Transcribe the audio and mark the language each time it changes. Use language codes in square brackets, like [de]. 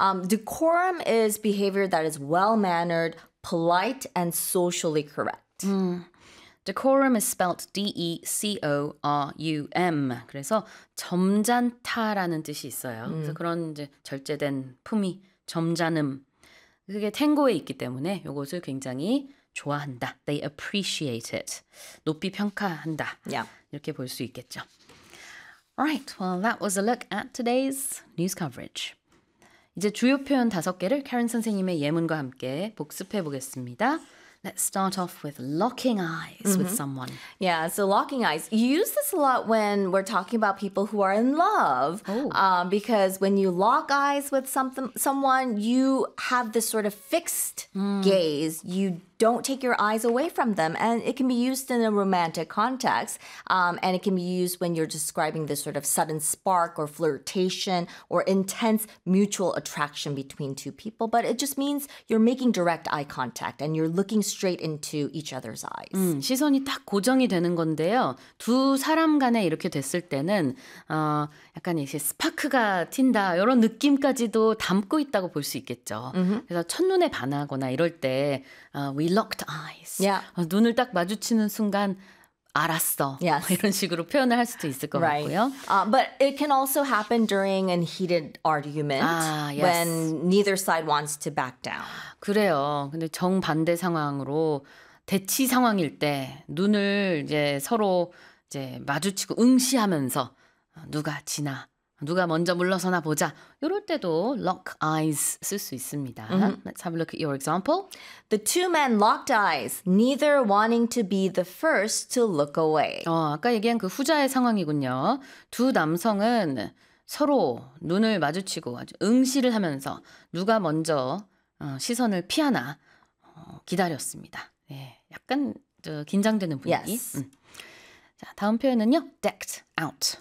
[en] Decorum is behavior that is well-mannered, polite, and socially correct. Decorum is spelled D-E-C-O-R-U-M. [ko] 그래서 점잖다라는 뜻이 있어요. 그래서 그런 이제 절제된 품위, 점잖음. 그게 탱고에 있기 때문에 이것을 굉장히 좋아한다. [en] They appreciate it. [ko] 높이 평가한다. [en] Yeah. [ko] 이렇게 볼 수 있겠죠. [en] Alright, well that was a look at today's news coverage. [ko] 이제 주요 표현 다섯 개를 Karen 선생님의 예문과 함께 복습해 보겠습니다. [en] Let's start off with locking eyes with someone. Yeah, so locking eyes. You use this a lot when we're talking about people who are in love. Because when you lock eyes with someone, you have this sort of fixed gaze. You don't take your eyes away from them. And it can be used in a romantic context. And it can be used when you're describing this sort of sudden spark or flirtation or intense mutual attraction between two people. But it just means you're making direct eye contact and you're looking straight into each other's eyes. [ko] 시선이 딱 고정이 되는 건데요. 두 사람 간에 이렇게 됐을 때는 약간 이제 스파크가 튄다 이런 느낌까지도 담고 있다고 볼 수 있겠죠. 그래서 첫눈에 반하거나 이럴 때 [en] We locked eyes. Yeah. [ko] 눈을 딱 마주치는 순간 알았어. [en] Yes. [ko] 이런 식으로 표현을 할 수도 있을 것 [en] right. [ko] 같고요. [en] But it can also happen during a heated argument when neither side wants to back down. [ko] 그래요. 근데 정반대 상황으로 대치 상황일 때 눈을 이제 서로 이제 마주치고 응시하면서 누가 지나 누가 먼저 물러서나 보자. 이럴 때도 lock eyes 쓸 수 있습니다. [en] Let's have a look at your example. The two men locked eyes, neither wanting to be the first to look away. [ko] 아까 얘기한 그 후자의 상황이군요. 두 남성은 서로 눈을 마주치고 응시를 하면서 누가 먼저 시선을 피하나 기다렸습니다. 네, 약간 저 긴장되는 분위기. [en] Yes. [ko] 자, 다음 표현은요. Decked out.